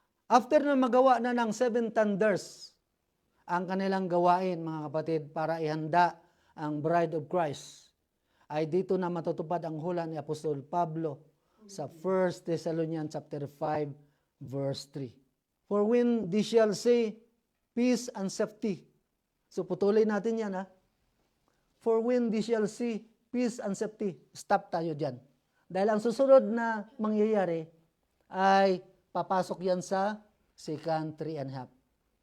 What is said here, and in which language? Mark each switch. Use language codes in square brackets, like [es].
[tl] After na magawa na ng 7 thunders ang kanilang gawain, mga kapatid, para ihanda ang bride of Christ, ay dito na matutupad ang hula ni Apostol Pablo sa 1 Thessalonians chapter 5 verse 3. [en] For when they shall say peace and safety. [tl] So putulin natin yan, ha. [en] For when they shall see peace and safety. [tl] Stop tayo dyan. Dahil ang susunod na mangyayari ay papasok yan sa 2nd 3.5.